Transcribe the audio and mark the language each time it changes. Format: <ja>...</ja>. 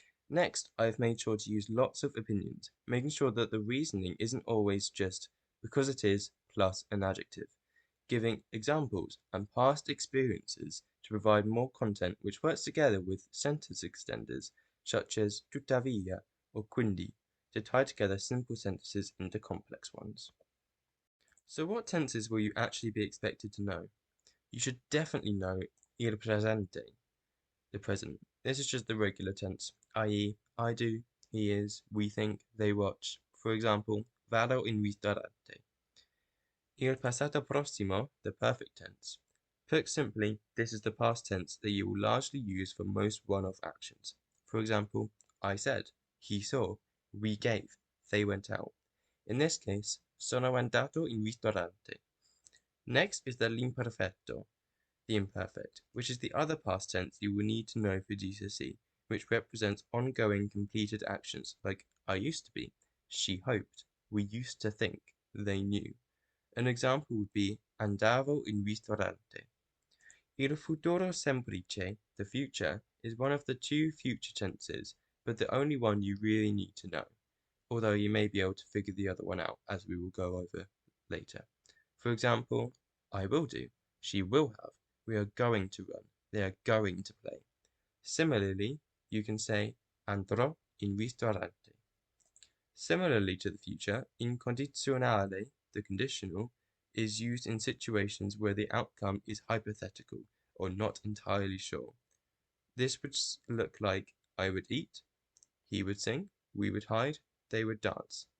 <en>Next, I've made sure to use lots of opinions, making sure that the reasoning isn't always just because it is plus an adjective, giving examples and past experiences to provide more content which works together with sentence extenders such as tuttavia or quindi to tie together simple sentences into complex ones. So what tenses will you actually be expected to know? You should definitely know il presente, the present. This is just the regular tense, i.e., I do, he is, we think, they watch. For example,</en> <it>vado in ristorante.</it> <en>Il passato prossimo, the perfect tense. Put simply, this is the past tense that you will largely use for most one-off actions. For example, I said, he saw, we gave, they went out. In this case,</en> <it>sono andato in ristorante.</it> <en>Next is the l'imperfetto, the imperfect, which is the other past tense you will need to know for GCSE, which represents ongoing completed actions like I used to be, she hoped, we used to think, they knew. An example would be</en> <it>andavo in ristorante.</it> <en>Il futuro semplice, the future, is one of the 2 future tenses, but the only one you really need to know, although you may be able to figure the other one out as we will go over later. For example, I will do, she will have, we are going to run, they are going to play. Similarly, you can say</en> <it>andrò in ristorante.</it> <en>Similarly to the future, incondizionale, the conditional, is used in situations where the outcome is hypothetical or not entirely sure. This would look like I would eat, he would sing, we would hide, they would dance.</en>